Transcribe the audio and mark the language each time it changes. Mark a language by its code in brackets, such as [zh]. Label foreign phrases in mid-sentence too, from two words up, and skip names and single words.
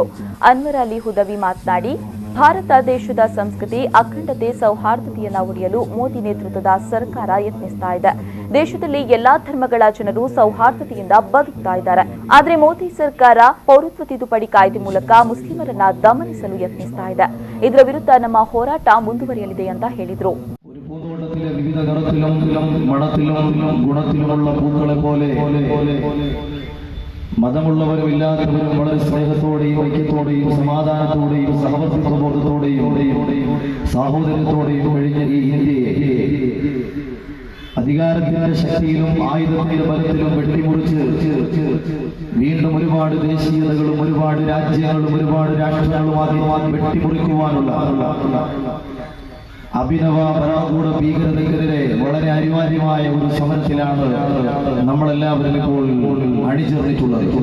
[kn] ಅನ್ವರ್ ಅಲಿ ಹುದವಿ ಮಾತನಾಡಿ, ಭಾರತ ದೇಶದ ಸಂಸ್ಕೃತಿ, ಅಖಂಡತೆ, ಸೌಹಾರ್ದತೆಯನ್ನು ಉಳಿಯಲು ಮೋದಿ ನೇತೃತ್ವದ ಸರ್ಕಾರ ಯತ್ನಿಸ್ತಾ ಇದೆ. ದೇಶದಲ್ಲಿ ಎಲ್ಲಾ ಧರ್ಮಗಳ ಜನರು ಸೌಹಾರ್ದತೆಯಿಂದ ಬದುಕ್ತಾ ಇದ್ದಾರೆ. ಆದರೆ ಮೋದಿ ಸರ್ಕಾರ ಪೌರತ್ವ ತಿದ್ದುಪಡಿ ಕಾಯ್ದೆ ಮೂಲಕ ಮುಸ್ಲಿಮರನ್ನ ದಮನಿಸಲು ಯತ್ನಿಸ್ತಾ ಇದೆ. ಇದರ ವಿರುದ್ಧ ನಮ್ಮ ಹೋರಾಟ ಮುಂದುವರಿಯಲಿದೆ ಅಂತ ಹೇಳಿದರು. [ml] വിവിധ തരത്തിലും മണത്തിലും ഗുണത്തിലുമുള്ള പൂക്കളെ പോലെ മതമുള്ളവരും ഇല്ലാത്തവരും വളരെ സ്നേഹത്തോടെയും ഐക്യത്തോടെയും സമാധാനത്തോടെയും സഹവർത്തിത്വബോധത്തോടെയും സാഹോദര്യത്തോടെയും കഴിഞ്ഞ ഈ ഇന്ത്യയെ അധികാരത്തിന്റെ ശക്തിയിലും ആയുധത്തിന്റെ ബലത്തിലും വെട്ടിമുറിച്ച് വീണ്ടും ഒരുപാട് ദേശീയതകളും ഒരുപാട് രാജ്യങ്ങളും ഒരുപാട് രാഷ്ട്രങ്ങളുമാക്കി വെട്ടിമുറിക്കുവാനുള്ള അഭിനവ പരാകൂട ഭീകരതയ്ക്കെതിരെ വളരെ അനിവാര്യമായ ഒരു സമരത്തിലാണ് നമ്മളെല്ലാവരും ഇപ്പോൾ അണിചേർന്നിട്ടുള്ളത്.